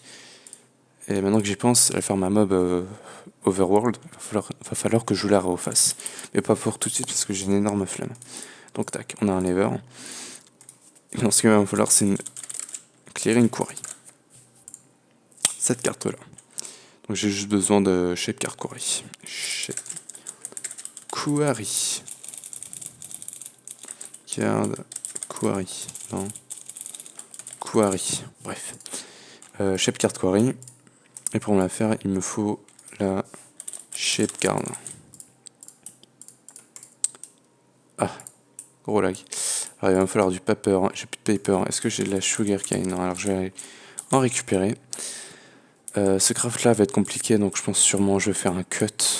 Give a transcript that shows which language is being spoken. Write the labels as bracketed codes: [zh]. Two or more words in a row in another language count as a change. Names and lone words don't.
[fr] Et maintenant que j'y pense, à faire ma mob Overworld, va falloir que je la refasse. Mais pas pour tout de suite parce que j'ai une énorme flemme. Donc tac, on a un lever. Et dans ce qu'il va me falloir, c'est une [en] clearing query. [fr] Cette carte là. Donc j'ai juste besoin de [en] shape card query. Shape query. Card query. Non. Query. Bref. Shape card query. [fr] Et pour la faire, il me faut la [en] shape card. [fr] Ah, gros lag. Alors, il va me falloir du paper. J'ai plus de paper. Est-ce que j'ai de la [en] sugar cane? [fr] Non, alors je vais en récupérer. Ce craft là va être compliqué, donc je pense sûrement je vais faire un cut.